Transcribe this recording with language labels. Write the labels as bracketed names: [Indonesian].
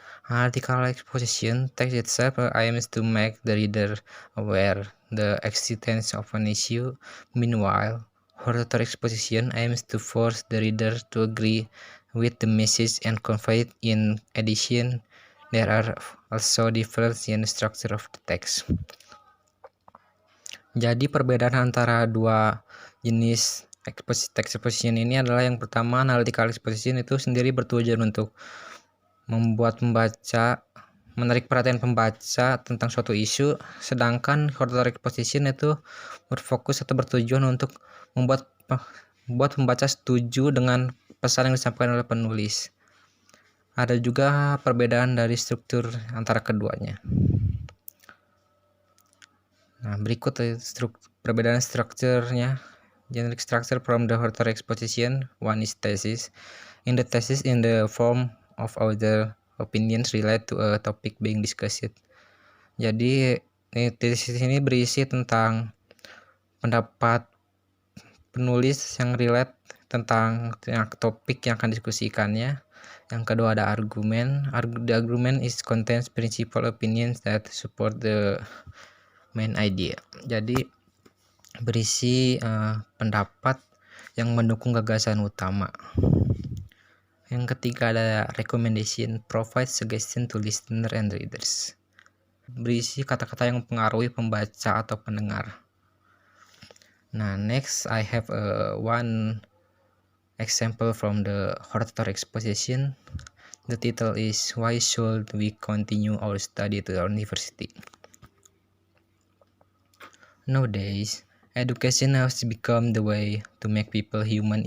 [English] Analytical exposition text itself aims to make the reader aware the existence of an issue. Meanwhile, hortatory exposition aims to force the reader to agree with the message and convey it. In addition, there are also differences in the structure of the text. [Indonesian] Jadi perbedaan antara dua jenis text exposition ini adalah yang pertama, analytical exposition itu sendiri bertujuan untuk membuat pembaca menarik perhatian pembaca tentang suatu isu, sedangkan hortatory exposition itu berfokus atau bertujuan untuk membuat pembaca setuju dengan pesan yang disampaikan oleh penulis. Ada juga perbedaan dari struktur antara keduanya. Nah, berikut perbedaan strukturnya. [English] Generic structure from the author exposition. One is thesis. In the thesis, in the form of author opinions relate to a topic being discussed. [Indonesian] Jadi tesis ini berisi tentang pendapat penulis yang relate tentang topik yang akan diskusikannya. Yang kedua ada argumen. [English] The argument is contains principal opinions that support the main idea. [Indonesian] Jadi berisi pendapat yang mendukung gagasan utama. Yang ketiga ada [English] recommendation, provide suggestion to listener and readers. [Indonesian] Berisi kata-kata yang mempengaruhi pembaca atau pendengar. [English] Nah, next I have one example from the author exposition. The title is Why Should We Continue Our Study to Our University? Nowadays, education has become the way to make people human.